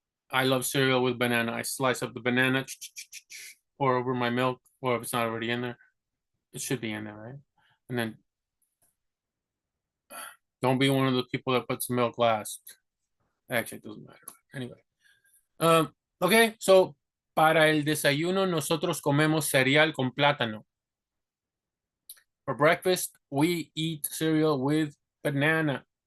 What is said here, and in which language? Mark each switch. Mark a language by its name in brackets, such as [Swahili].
[English] I love cereal with banana. I slice up the banana, pour over my milk, or if it's not already in there, it should be in there, right? And then don't be one of the people that puts the milk last. Actually, it doesn't matter. Anyway. [Spanish] Okay, so para el desayuno nosotros comemos cereal con plátano. [English] For breakfast, we eat cereal with banana.